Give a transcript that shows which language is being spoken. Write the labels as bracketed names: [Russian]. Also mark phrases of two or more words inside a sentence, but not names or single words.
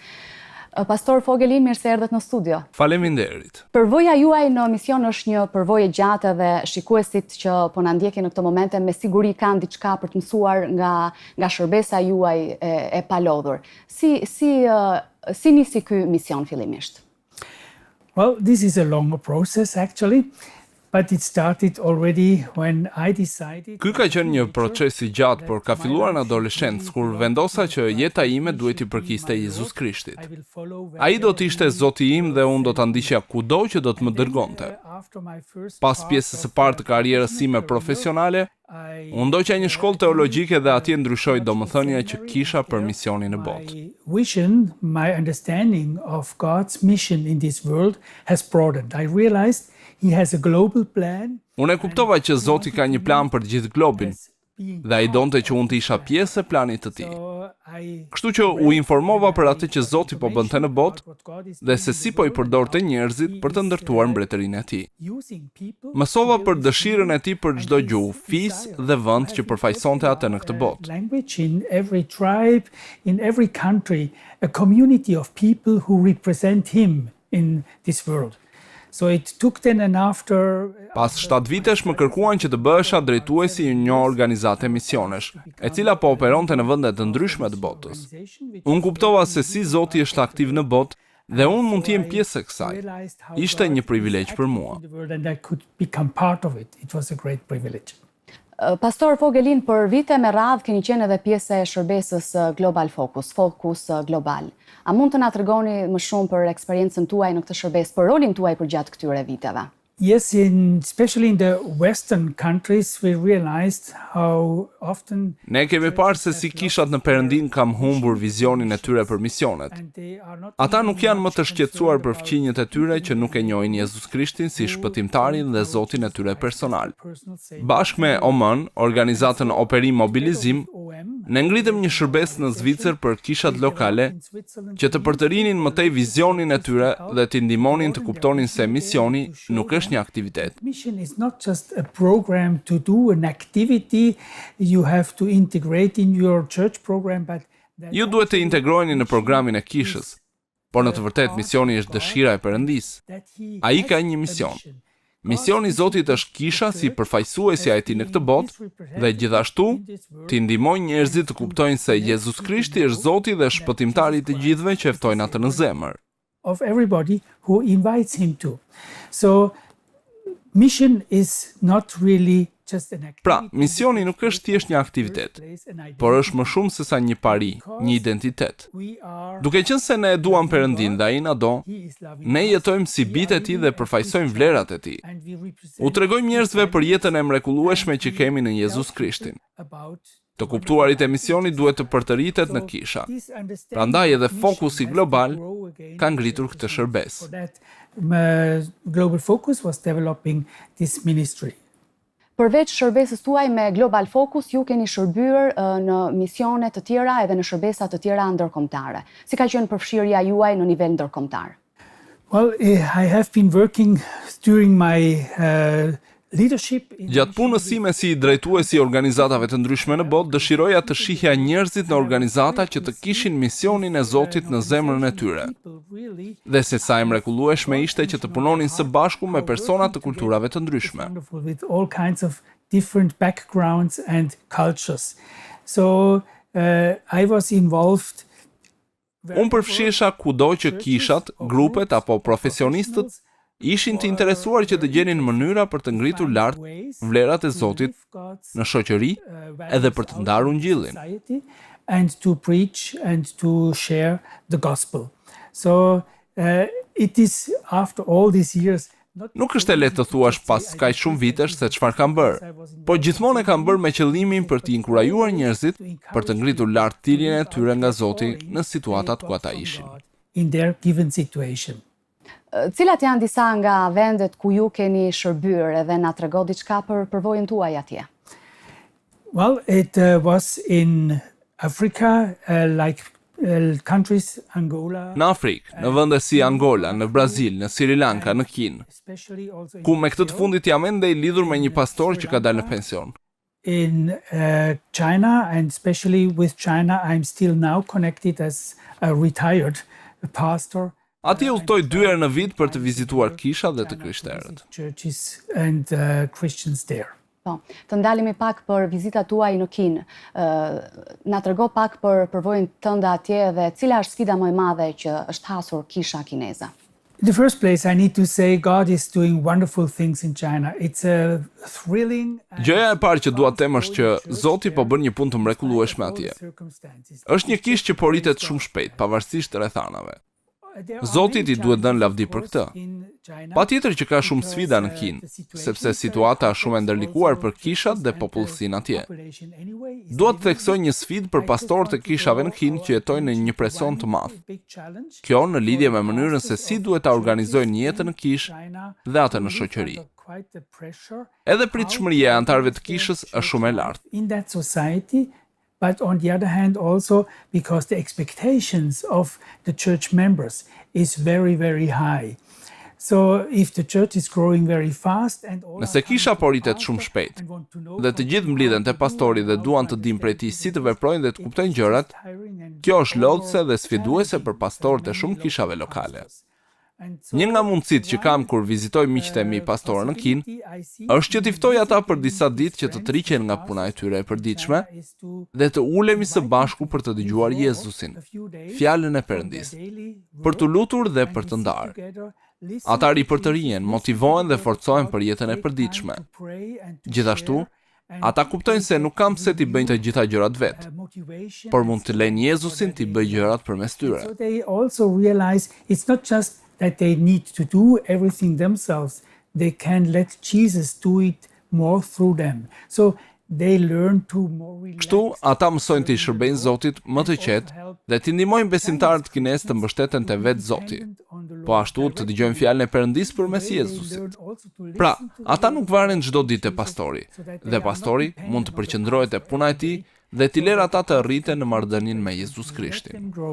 [Albanian] Pastor Voegelin, mirë se erdhët në studio. Faleminderit. Përvoja juaj në mision është një përvojë gjatë dhe shikuesit që po na ndjekin në këtë momente me siguri kanë diçka për të mësuar nga shërbesa juaj e palodhur. Si nisi ky mision fillimisht? [English] Well, this is a long process actually. But it started already when I decided. [Albanian] Ky ka qenë një proces i gjatë, por ka filluar në adoleshencë kur vendosa që jeta ime duhet i përkiste Jezus Krishtit. Ai do të ishte Zoti im dhe unë do ta ndiqja kudo që do të më dërgonte. Pas pjesës së parë të karrierës sime profesionale, unë ndoqja një shkollë teologjike dhe atje ndryshoi domethënia që kisha për misionin në botë. [English] My understanding of God's mission in this world has broadened. I realized He has a global plan. [Albanian] Unë e kuptova që Zoti ka një plan për gjithë globin dhe ai donte që unë të isha pjesë e planit të tij. Kështu që u informova për atë që Zoti po bënte në botë dhe se si po i përdorte njerëzit për të ndërtuar mbretërinë e tij. Mësova për dëshirën e tij për çdo gjuhë, fisë dhe vend që përfaqësonte atë në këtë botë. [English] Language in every tribe, in every country, a community of people who represent him in this world. So it took then and after. [Albanian] Pas 7 vitesh më kërkuan që të bëhesha drejtuesi i një organizate misionesh, e cila po operonte në vende të ndryshme të botës. Unë kuptova se si Zoti është aktiv në botë dhe unë mund të jem pjesë e kësaj. Ishte një privilegj për mua. Pastor Voegelin, për vite me radhë keni qenë edhe pjesë e shërbesës Global Focus Global. A mund të na tregoni më shumë për eksperiencën tuaj në këtë shërbesë, për rolin tuaj përgjatë këtyre viteve? [English] Yes, especially in the Western countries, we realized how often. [Albanian] Ne kemi parë se si kishat në Perëndin kam humbur vizionin e tyre për misionet. Ata nuk janë më të shqetësuar për fqinjet e tyre që nuk e njohin Jezus Krishtin si shpëtimtarin dhe Zotin e tyre personal. Bashkë me OMN, organizatën Operim Mobilizim, ne ngritëm një shërbes në Zvicër për kishat lokale që të përtërinin më tej vizionin e tyre dhe të ndihmonin të kuptonin se misioni nuk është një aktivitet. [English] Mission is not just a program to do an activity you have to integrate in your church program, but [Albanian] Ju duhet të integroheni në programin e kishës, por në të vërtetë misioni është dëshira e Perëndisë. Ai ka një mision. Misioni i Zotit është kisha si përfaqësuesi i tij në këtë botë dhe gjithashtu të ndihmojë njerëzit të kuptojnë se Jezus Krishti është Zoti dhe shpëtimtari i të gjithëve që e ftojnë atë në zemër. [English] Of everybody who invites him to. So mission is not really just an activity. [Albanian] Pra, misioni nuk është thjesht një aktivitet, por është më shumë se sa një pari, një identitet. Duke qenë se ne e duam Perëndin dhe ai na do, ne jetojmë si bijtë e tij dhe përfaqësojmë vlerat e tij. U tregojmë njerëzve për jetën e mrekullueshme që kemi në Jezus Krishtin. Të kuptuarit e misionit duhet të përtëritet në kisha. Prandaj edhe fokusi global ka ngritur këtë shërbesë. [English] Global Focus was developing this ministry. [Albanian] Përveç shërbesës tuaj me Global Focus, ju keni shërbyer në misione të tjera edhe në shërbesa të tjera ndërkombëtare. Si ka qenë përfshirja juaj në nivel ndërkombëtar? [English] Well, I have been working during my leadership. [Albanian] Gjatë punës sime si drejtuesi i organizatave të ndryshme në botë, dëshiroja të shihja njerëzit në organizata që të kishin misionin e Zotit në zemrën e tyre. Dhe se sa e mrekullueshme ishte që të punonin së bashku me persona të kulturave të ndryshme. [English] With all kinds of different backgrounds and cultures. So I was involved. [Albanian] Unë përfshihesha kudo që kishat, grupet apo profesionistët ishin të interesuar që të gjenin mënyra për të ngritur lart vlerat e Zotit në shoqëri edhe për të ndarë ungjillin. [English] And to preach and to share the gospel. So it is after all these years. [Albanian] Nuk është e lehtë të thuash pas kaq shumë vitesh se çfarë kam bërë, por gjithmonë e kam bërë me qëllimin për të inkurajuar njerëzit për të ngritur lart thirrjen e tyre nga Zoti në situatat ku ata ishin. [English] In their given situation. [Albanian] Cilat janë disa nga vendet ku ju keni shërbyer edhe na trego diçka për përvojën tuaj atje? [English] Well, it was in Africa, like countries Angola. [Albanian] Në Afrikë, në vende si Angola, në Brazil, në Sri Lanka, në Kinë, ku me këtë të fundit jam ende i lidhur me një pastor që ka dalë në pension. [English] In China, and especially with China, I'm still now connected as a retired pastor. [Albanian] Ati udhtoj 2 herë në vit për të vizituar kisha dhe të krishterët. [English] Churches and Christians there. [Albanian] Po, të ndalemi pak për vizitat tuaj në Kinë. Na trego pak për përvojën tënde atje dhe cila është sfida më e madhe që është hasur kisha kineze? [English] In the first place, I need to say God is doing wonderful things in China. It's a thrilling. [Albanian] Gjëja e parë që dua të them është që Zoti po bën një punë të mrekullueshme atje. Është një kishë që po rritet shumë shpejt, pavarësisht rrethanave. Zotit i duhet dhënë lavdi për këtë. Patjetër që ka shumë sfida në Kinë, sepse situata është shumë e ndërlikuar për kishat dhe popullsinë atje. Dua të theksoj një sfidë për pastorët e kishave në Kinë që jetojnë në një presion të madh. Kjo në lidhje me mënyrën se si duhet ta organizojnë jetën në kishë dhe atë në shoqëri. Edhe pritshmëria e anëtarëve të kishës është shumë e lartë. [English] But on the other hand also because the expectations of the church members is very, very high. So if the church is growing very fast and all. [Albanian] Nëse kisha po rritet shumë shpejt dhe të gjithë mblidhen te pastori dhe duan të dinë prej tij si të veprojnë dhe të kuptojnë gjërat, kjo është lodhëse dhe sfiduese për pastorët e shumë kishave lokale. Një nga mundësitë që kam kur vizitoj miqtë e mi pastorë në Kinë, është që t'i ftoj ata për disa ditë që të triqen nga puna e tyre e përditshme dhe të ulemi së bashku për të dëgjuar Jezusin, fjalën e Perëndisë, për të lutur dhe për të ndarë. Ata ripërtërihen, motivohen dhe forcohen për jetën e përditshme. Gjithashtu, ata kuptojnë se nuk kam pse t'i bëjnë të gjitha gjërat vetë, por mund të lejnë Jezusin t'i bëjë gjërat përmes tyre. [English] So they also realize it's not just that they need to do everything themselves. They can let Jesus do it more through them. So they learn to more relax. [Albanian] Kështu, ata mësojnë të i shërbejnë Zotit më të qetë dhe t'i ndihmojnë besimtarët kinez të mbështeten te vetë Zoti. Po ashtu të dëgjojnë fjalën e Perëndisë përmes Jezusit. Pra, ata nuk varen çdo ditë te pastori, dhe pastori mund të përqendrohet te puna e tij dhe t'i lërë ata të rriten në marrëdhënien me Jezus Krishtin.